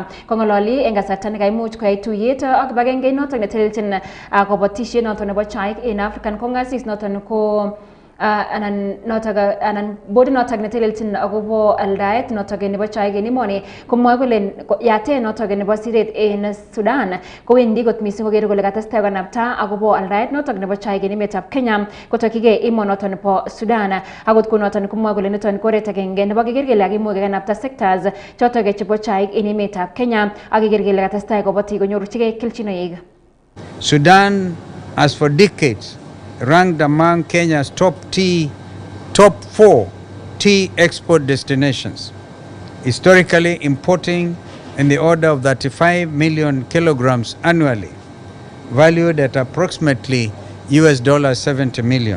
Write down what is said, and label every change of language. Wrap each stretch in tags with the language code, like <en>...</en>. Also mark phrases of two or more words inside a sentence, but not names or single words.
<kln>Kong'ololi en kasarta nekaimuch koyai tuyet ak kibagengeit noton netelelchin kabatisiet noton nebo chaik in African Congresses noton ko anan body noton netelelchin akobo aldaet noton nebo chaik en emoni komwoe kole yatet noton nebo siret en Sudan kowendi kot missing kokere kole katestai konapta akobo aldaet noton nebo chaik en emetab Kenya kotokyigei emonoton nebo Sudan. Akot konoton komwoe kole niton ko oret agenge nebo keker kele kakimuch kekanapta sectors choton chebo chaik en emetab Kenya ak keker kele katestai kobotik konyorchigei kelchinoik.</kln> <en>Sudan has for decades ranked among Kenya's top 4 tea export destinations, historically importing in the order of 35 million kilograms annually, valued at approximately $70 million.</en>